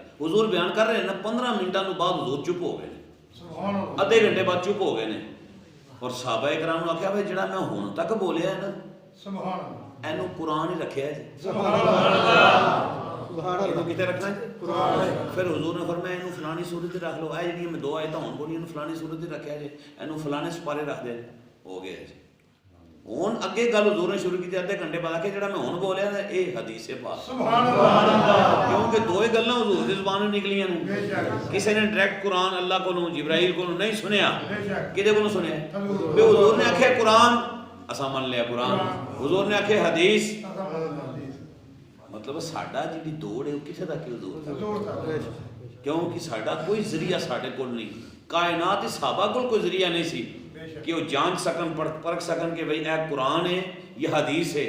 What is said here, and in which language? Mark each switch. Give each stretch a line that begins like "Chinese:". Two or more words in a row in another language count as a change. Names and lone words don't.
Punjabi: حضور بیان کر رہے ہیں نا، 15 منٹوں بعد حضور چپ ہو گئے، آدھے گھنٹے بعد چپ ہو گئے نے. اور صحابہ کرام نے آخیا بھائی جڑا میں ہن تک بولیا ہے نا،
Arabic: سبحان اللہ،
Punjabi: اینو قرآن ہی رکھیا ہے جی.
Arabic: سبحان اللہ.
Punjabi: اینو کتے رکھنا ہے قرآن. پھر حضور نے فرمایا اینو فلانی سورت رکھ لو، اے جڑی میں 2 آیتاں ہن بولی اینو فلانی سورت رکھیا جی، اینو فلانے سپارے رکھ دے. ہو گیا جی. ہن اگے گل حضور نے شروع کی آدھے گھنٹے بعد کہ جڑا میں ہن بولیا نا اے حدیث پاک.
Arabic: سبحان اللہ.
Punjabi: کیونکہ 2 ہی گلاں حضور دی زبان وچ نکلیاں نے. کسی نے ڈائریکٹ قرآن اللہ کولوں جبرائیل کولوں نہیں سنیا، کدے کولوں سنیا؟ بے حضور نے آکھیا قرآن اساں من لیا قرآن، حضور نے آکھیا حدیث. مطلب ساڈا جڑی دوڑ ہے وہ کسے تک ہے؟ حضور تک. کیونکہ ساڈا کوئی ذریعہ ساڈے کول نہیں، کائنات دے صحابہ کول کوئی ذریعہ نہیں سی کہ وہ جانچ سکن پرکھ سکن کہ بھئی اے قرآن ہے یہ حدیث ہے.